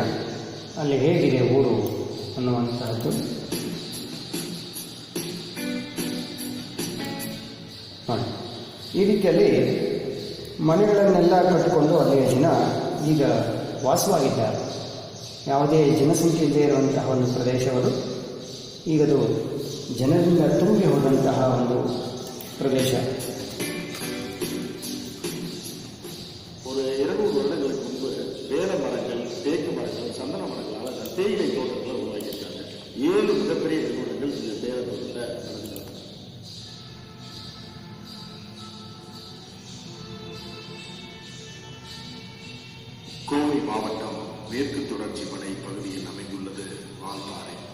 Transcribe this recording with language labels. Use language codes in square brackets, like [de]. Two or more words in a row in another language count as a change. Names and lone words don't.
[kn] ಅಲ್ಲಿ ಹೇಗಿದೆ ಊರು ಅನ್ನುವಂತಹದ್ದು ನೋಡಿ. ಈ ರೀತಿಯಲ್ಲಿ ಮನೆಗಳನ್ನೆಲ್ಲ ಕಟ್ಟಿಕೊಂಡು ಅಲ್ಲಿಯ ಜನ ಈಗ ವಾಸವಾಗಿದ್ದಾರೆ. ಯಾವುದೇ ಜನಸಂಖ್ಯೆ ಇಲ್ಲದೆ ಇರುವಂತಹ ಒಂದು ಪ್ರದೇಶಗಳು ಈಗದು ಜನರಿಂದ ತುಂಬಿ ಹೋದಂತಹ ಒಂದು ಪ್ರದೇಶ. [ta] ஒரு 200 வருடங்களுக்கு முன்பு வேல மரங்கள், தேக்கு மரங்கள், சந்தன மரங்களால் தேயிலை தோட்டங்களை உருவாக்கியிருக்காங்க. 7 மிகப்பெரிய நிறுவனங்கள் இந்த தேயிலை தோட்டத்தை நடத்துகிறாங்க. கோவை மாவட்டம் மேற்கு தொடர்ச்சி மலை பகுதியில் அமைந்துள்ளது வால்பாறை.